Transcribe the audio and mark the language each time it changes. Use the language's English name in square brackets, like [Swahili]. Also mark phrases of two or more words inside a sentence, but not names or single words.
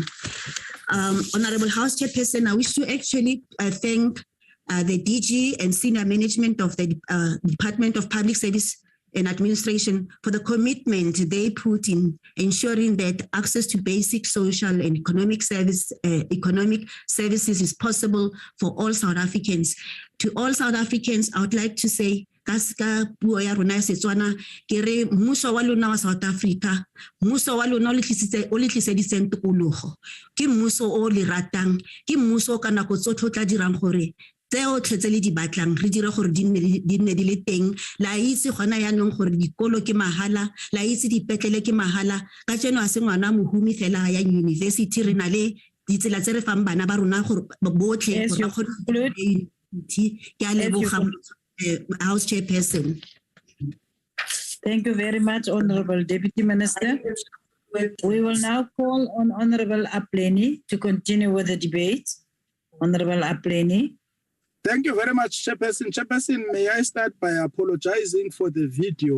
[English] Honorable House Chairperson, I wish to actually thank the DG and senior management of the Department of Public Service and Administration for the commitment they put in ensuring that access to basic social and economic services is possible for all South Africans. To all South Africans, I would like to say, [Tswana] mmuso wa lona wa South Africa, mmuso wa lona o le tliseditseng tokologo, ke mmuso o le ratang, ke mmuso o ka nako tsotlhe o tla dirang gore tseo tlhetse le di batlang re dire gore di nne di le teng. La itse gona yaanong gore dikolo ke mahala, la itse dipetlele ke mahala, ka tseno a se ngwana mohumi fela ya university, re na le ditsela tse re fang bana ba rona gore botlhe ke a leboga [English] House Chairperson. Thank you very much, Honorable Deputy Minister. We will now call on Honorable Apleni to continue with the debate. Honorable Apleni. Thank you very much, Chairperson. Chairperson, may I start by apologizing for the video?